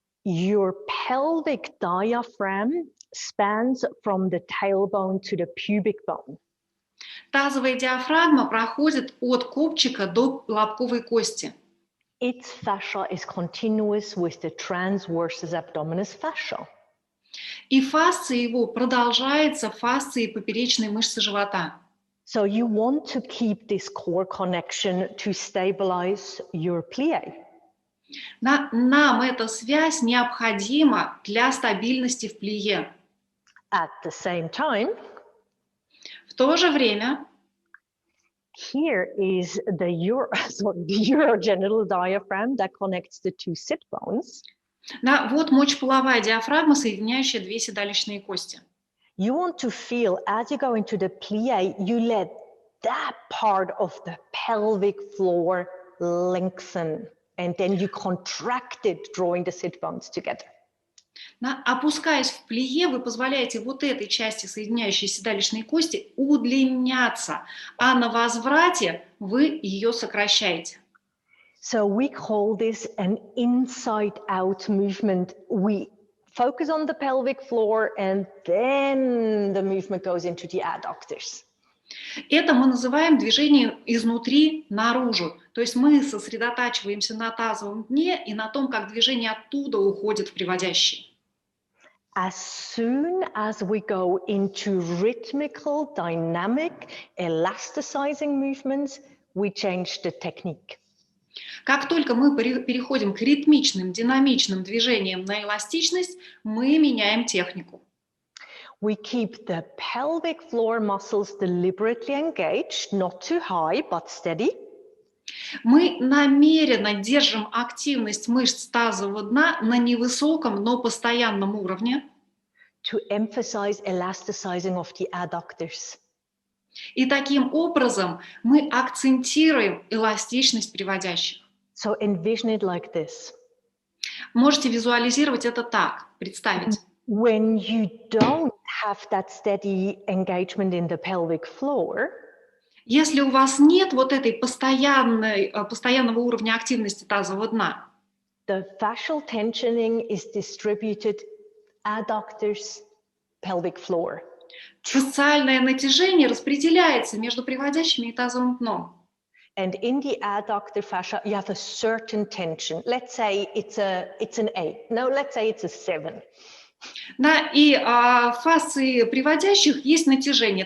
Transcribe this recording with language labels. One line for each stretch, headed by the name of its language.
English: Your pelvic diaphragm spans from the tailbone to the pubic bone.
Russian: Тазовая диафрагма проходит от копчика до лобковой кости.
English: Its fascia is continuous with the transversus abdominis fascia.
Russian: И фасция его продолжается фасцией поперечной мышцы живота.
English: So you want to keep this core connection to stabilize your plie.
Russian: Нам эта связь необходима для стабильности в плие.
English: At the same time,
Russian: В то же время
English: here is the urogenital diaphragm that connects the two sit bones.
Russian: да, вот мочеполовая диафрагма, соединяющая две седалищные кости.
English: You want to feel as you go into the plie, you let that part of the pelvic floor lengthen, and then you contract it, drawing the sit bones together.
Russian: Опускаясь в плие, вы позволяете вот этой части, соединяющей седалищные кости, удлиняться, а на возврате вы ее сокращаете.
English: So we call this an inside-out movement. We focus on the pelvic floor, and then the movement goes into the adductors.
Russian: Это мы называем движением изнутри наружу. То есть мы сосредотачиваемся на тазовом дне и на том, как движение оттуда уходит в приводящие.
English: As soon as we go into rhythmical, dynamic, elasticizing movements, we change the technique.
Russian: Как только мы переходим к ритмичным, динамичным движениям на эластичность, мы меняем технику.
English: We keep the pelvic floor muscles deliberately engaged, not too high, but steady.
Russian: Мы намеренно держим активность мышц тазового дна на невысоком, но постоянном уровне.
English: To emphasize elasticizing of the adductors.
Russian: И таким образом мы акцентируем эластичность приводящих.
English: So envision it like this.
Russian: Можете визуализировать это так, представить.
English: When you don't have that steady engagement in the pelvic floor,
Russian: Если у вас нет вот этой постоянного уровня активности тазового дна,
English: the fascial tensioning is distributed adductors, pelvic floor.
Russian: фасциальное натяжение распределяется между приводящими и тазовым дном.
English: And in the adductor fascia, you have a certain tension. Let's say it's an 8. No, let's say it's a 7.
Russian: Да, и в фасции приводящих есть натяжение.